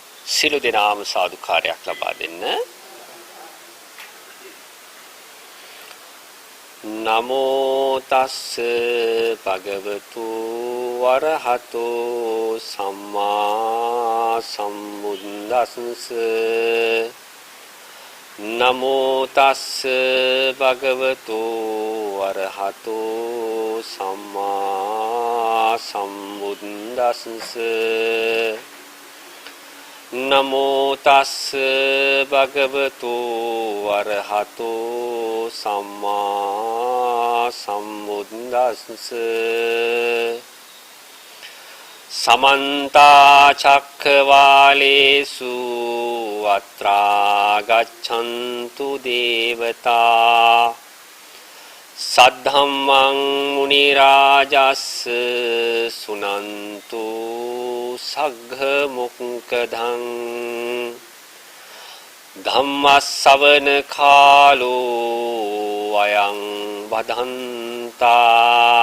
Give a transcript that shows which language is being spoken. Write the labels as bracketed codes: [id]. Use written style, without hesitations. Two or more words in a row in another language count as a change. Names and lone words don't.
[si] සිළු දෙනාම සාදුකාරයක් ලබා දෙන්න. [pi] නමෝ තස්ස භගවතු වරහතෝ සම්මා සම්බුද්දස්ස. නමෝ තස්ස භගවතු වරහතෝ සම්මා සම්බුද්දස්ස. නමෝ තස්ස භගවතු වරහතෝ සම්මා සම්බුද්දස්ස. සමන්ත චක්කවාලේසු අත්‍රා ගච්ඡන්තු දේවතා සද්ධම්මං මුනි රාජස්ස සුනන්තු සග්ග මොක්ඛදං ධම්මස්සවන කාලෝ අයං වදන්තා.